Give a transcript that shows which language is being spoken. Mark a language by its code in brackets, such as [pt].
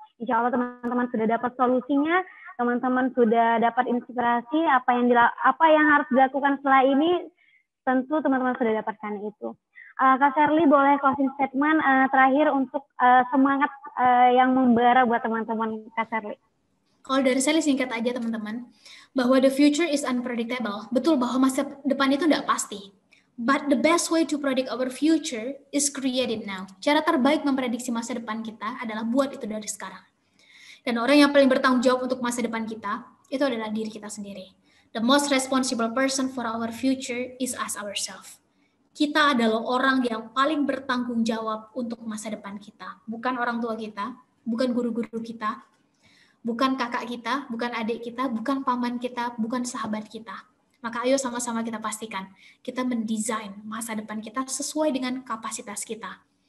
[id] Insya Allah teman-teman sudah dapat solusinya, teman-teman sudah dapat inspirasi apa yang harus dilakukan setelah ini, tentu teman-teman sudah dapatkan itu. Kak Sherly boleh closing statement terakhir untuk semangat yang membara buat teman-teman Kak Sherly. Kalau dari saya singkat aja teman-teman, bahwa [en] the future is unpredictable. [id] Betul bahwa masa depan itu tidak pasti. [en] But the best way to predict our future is created now. [id] Cara terbaik memprediksi masa depan kita adalah buat itu dari sekarang. Dan orang yang paling bertanggung jawab untuk masa depan kita, itu adalah diri kita sendiri. [en] The most responsible person for our future is us ourselves. [id] Kita adalah orang yang paling bertanggung jawab untuk masa depan kita. Bukan orang tua kita, bukan guru-guru kita, bukan kakak kita, bukan adik kita, bukan paman kita, bukan sahabat kita. Maka ayo sama-sama kita pastikan, kita mendesain masa depan kita sesuai dengan kapasitas kita.